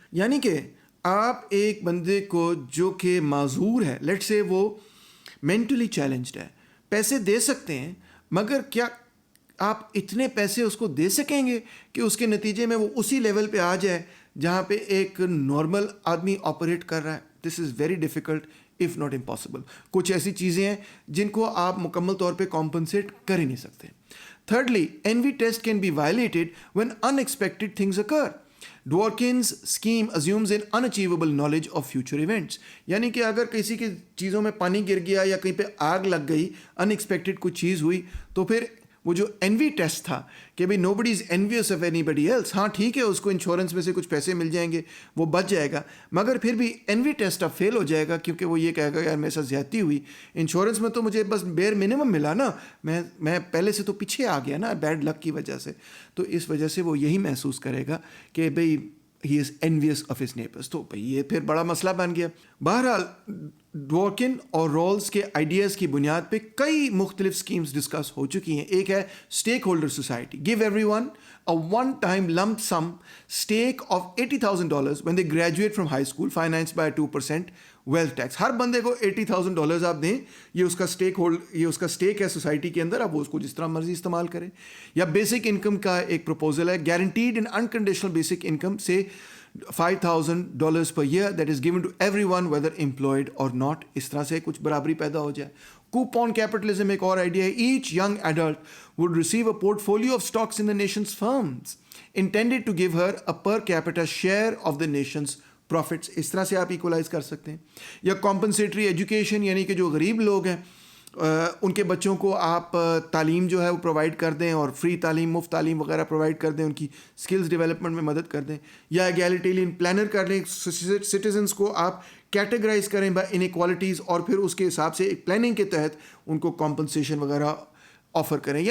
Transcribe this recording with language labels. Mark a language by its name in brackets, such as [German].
[Urdu] یعنی کہ آپ ایک بندے کو جو کہ معذور ہے, لیٹ سے وہ مینٹلی چیلنجڈ ہے, پیسے دے سکتے ہیں, مگر کیا آپ اتنے پیسے اس کو دے سکیں گے کہ اس کے نتیجے میں وہ اسی لیول پہ آ جائے جہاں پہ ایک نارمل آدمی آپریٹ کر رہا ہے؟ [English] This is very difficult if not impossible. [Urdu] کچھ ایسی چیزیں ہیں جن کو آپ مکمل طور پہ کمپنسیٹ کر ہی نہیں سکتے. [English] Thirdly, envy test can be violated when unexpected things occur. Dworkin's scheme assumes an unachievable knowledge of future events. [Urdu] یعنی کہ اگر کسی کی چیزوں میں پانی گر گیا یا کہیں پہ آگ لگ گئی, unexpected کوئی چیز ہوئی, تو پھر وہ جو انوی ٹیسٹ تھا کہ بھائی [English] nobody is envious of anybody else, [Urdu] ہاں ٹھیک ہے اس کو انشورنس میں سے کچھ پیسے مل جائیں گے, وہ بچ جائے گا, مگر پھر بھی انوی ٹیسٹ اب فیل ہو جائے گا کیونکہ وہ یہ کہے گا یار میرے ساتھ زیادتی ہوئی, انشورنس میں تو مجھے بس بیئر منیمم ملا نا, میں پہلے سے تو پیچھے آ گیا نا بیڈ لک کی وجہ سے. تو اس وجہ سے وہ یہی محسوس کرے گا کہ بھائی [English] He is envious of his neighbors. [Urdu] تو بھائی یہ پھر بڑا مسئلہ بن گیا. بہرحال ڈورکن اور رولز کے آئیڈیاز کی بنیاد پہ کئی مختلف اسکیمز ڈسکس ہو چکی ہیں. ایک ہے stake holder society, [English] Give everyone a one-time lump sum stake of $80,000 when they graduate from high school, financed by a 2% wealth tax. [Urdu] ہر بندے کو $80,000 آپ دیں, یہ اس کا اسٹیک ہے سوسائٹی کے اندر, اب وہ اس کو جس طرح مرضی استعمال کریں. یا بیسک انکم کا ایک پروپوزل ہے, [English] Guaranteed and unconditional basic income سے $5,000 per year that is given to everyone whether employed or not. [Urdu] اس طرح سے کچھ برابری پیدا ہو جائے. کوپون کیپٹلزم ایک اور آئیڈیا ہے. [English] Each young adult would receive a portfolio of stocks in the nation's firms intended to give her a per capita share of the nation's profits. [Urdu] اس طرح سے آپ ایکولائز کر سکتے ہیں. یا کمپنسیٹری ایجوکیشن, یعنی کہ جو غریب لوگ ہیں ان کے بچوں کو آپ تعلیم جو ہے وہ پرووائڈ کر دیں اور فری تعلیم, مفت تعلیم وغیرہ پرووائڈ کر دیں, ان کی اسکلز ڈیولپمنٹ میں مدد کر دیں. یا ایگیلیٹیرین پلانر کر لیں, سٹیزنس کو آپ کیٹیگرائز کریں بائی انیکوالٹیز اور پھر اس کے حساب سے ایک پلاننگ کے تحت ان کو کمپنسیشن وغیرہ آفر کریں.